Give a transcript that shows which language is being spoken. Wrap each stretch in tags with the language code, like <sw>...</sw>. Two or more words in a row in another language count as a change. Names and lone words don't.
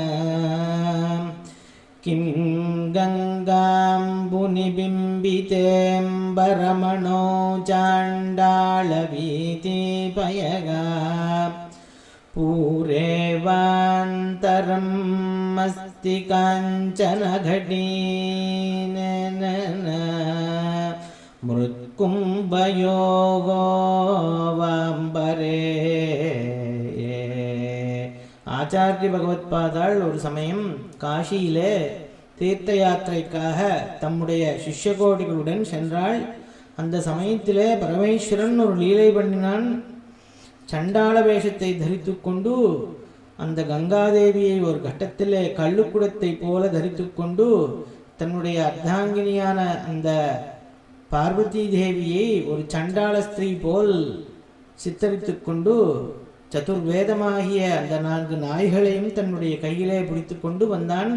<sa>किं गङ्गाम्बुनिबिम्बितेऽम्बरमणो चाण्डालवीतिपयगा पूरेवान्तरम् अस्ति काञ्चन घटीन मृत्कुम्भयोः वाम्बरे.</sa> <ta>ஆச்சாரிய பகவத்பாதாள் ஒரு சமயம் காஷியிலே தீர்த்த யாத்திரைக்காக தம்முடைய சிஷ்யகோடிகளுடன் சென்றாள். அந்த சமயத்திலே பரமேஸ்வரன் ஒரு லீலை பண்ணினான். சண்டாள வேஷத்தை தரித்து கொண்டு அந்த கங்காதேவியை ஒரு கட்டத்திலே கள்ளுக்குடத்தை போல தரித்து கொண்டு தன்னுடைய அர்த்தாங்கினியான அந்த பார்வதி தேவியை ஒரு சண்டாள ஸ்திரீ போல் சித்தரித்து கொண்டு சதுர்வேதமாகிய அந்த 4 நாய்களையும் தன்னுடைய கையிலே பிடித்து கொண்டு வந்தான்.</ta>